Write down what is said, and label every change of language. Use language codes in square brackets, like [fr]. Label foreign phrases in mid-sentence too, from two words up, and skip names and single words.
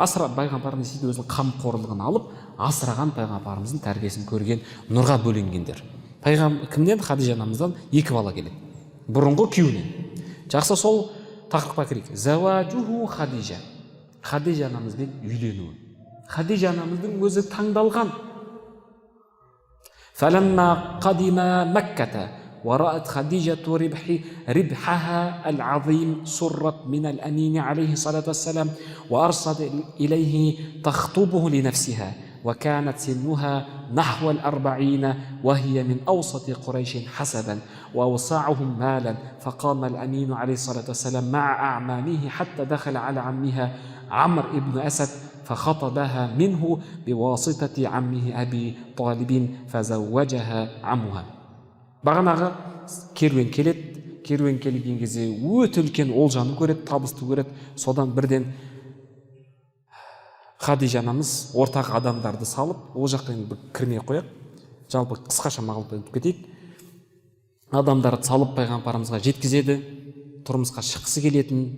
[kk] Пайғамбарымыз сөйтіп өзінің қамқорлығын алып, асыраған пайғамбарымыздың тәрбиесін көрген, нұрға бөленгендер. Кімнен? Хадижа анамыздан екі бала келеді. Бұрынғы күйеуінен. Жақсы, сол тақырыпқа кірейік. Заважуху Хадижа. Хадижа анамызбен үйленуі. Хадижа анамыздың өзі таңдалған. [ar] فلما قدم مكة ورأت خديجة ربحها العظيم سرت من الأمين عليه الصلاة والسلام وأرسلت إليه تخطبه لنفسها وكانت سنها نحو 40 وهي من أوسط قريش حسبا وأوسعهم مالا فقام الأمين عليه الصلاة والسلام مع أعمامه حتى دخل على عمها عمرو بن أسد فخطبها منه بواسطة عمه أبي طالب فزوجها عمها. [kk] Бағанағы керуен келеді, керуен келген кезде өте үлкен олжаны көреді, табысты көреді. Содан бірден Хадижа анамыз ортақ адамдарды салып, ол жаққа кірмей қояқ. Жалпы қысқаша мағлұмат айтып кетейік. Адамдарды салып пайғамбарымызға жеткізеді, тұрмысқа шыққысы келетін.